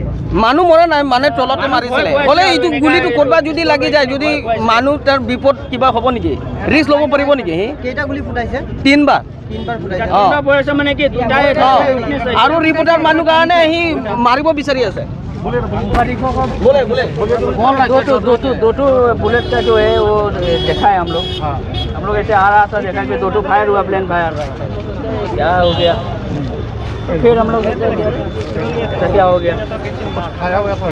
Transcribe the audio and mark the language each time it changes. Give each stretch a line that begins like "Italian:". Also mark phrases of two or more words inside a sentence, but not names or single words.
Assamese: মানুহ মৰা নাই, মানে তলতে মাৰিছিলে। বোলে এইটো গুলিটো ক'ৰবাত যদি লাগি যায়, যদি মানুহ তাৰ বিপদ কিবা হ'ব নেকি, ৰিস্ক ল'ব পাৰিব নেকি? কেইটা গুলি ফুটাইছে? 3 বাৰ মানে কি আৰু ৰিপৰ্টাৰ মানুহ কাৰণে সি মাৰিব বিচাৰি আছে।
Hindi: दो बुलेट का जो है वो देखा है हम लोग ऐसे आ रहा था, देखा कि 2 फायर हुआ,
English: plain fire.
Hindi: क्या हो गया फिर हम लोग क्या हो गया।